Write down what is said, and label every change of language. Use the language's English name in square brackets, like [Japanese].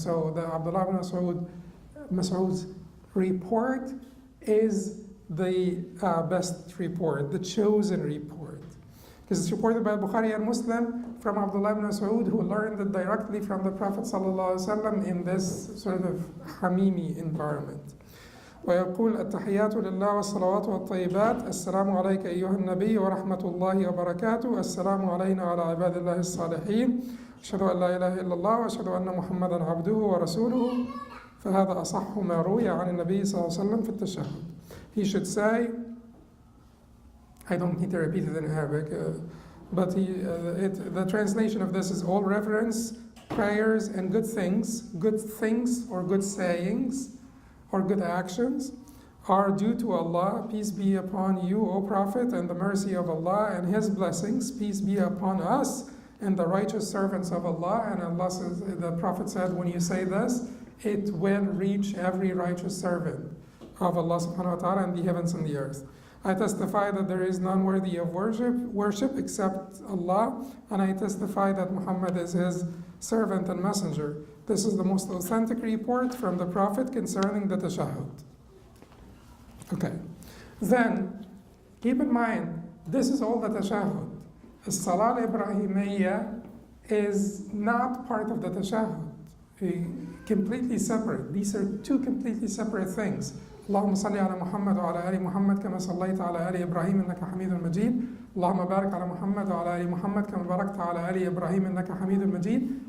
[English] So the Abdullah ibn Mas'ud's report is the best report, the chosen report. Because it's reported by Bukhari and Muslim from Abdullah ibn Mas'ud, who learned it directly from the Prophet ﷺ in this sort of hamimi environment. [Arabic] ويقول التحيات لله والصلوات والطيبات السلام عليك أيها النبي ورحمة الله وبركاته السلام علينا وعلى عباد الله الصالحين أشهد أن لا إله إلا الله وأشهد أن محمدا عبده ورسوله فهذا أصح ما روي عن النبي صلى الله عليه وسلم في التشهد. [English] He should say, I don't need to repeat it in Arabic, but the translation of this is all reverence, prayers, and good things or good sayings or good actions are due to Allah, peace be upon you, O Prophet, and the mercy of Allah and His blessings, peace be upon us and the righteous servants of Allah. And Allah says, the Prophet said, when you say this, it will reach every righteous servant of Allah subhanahu wa ta'ala in the heavens and the earth. I testify that there is none worthy of worship except Allah, and I testify that Muhammad is His servant and messenger. This is the most authentic report from the Prophet concerning the Tashahhud. Okay. Then, keep in mind, this is all the Tashahhud. The Salah al-Ibrahimiyya is not part of the Tashahhud. Completely separate. These are two completely separate things. [Arabic] اللهم صل على محمد وعلى آل محمد كما صليت على آل إبراهيم إنك حميد مجيد اللهم بارك على محمد وعلى آل محمد كما باركت على آل إبراهيم إنك حميد مجيد.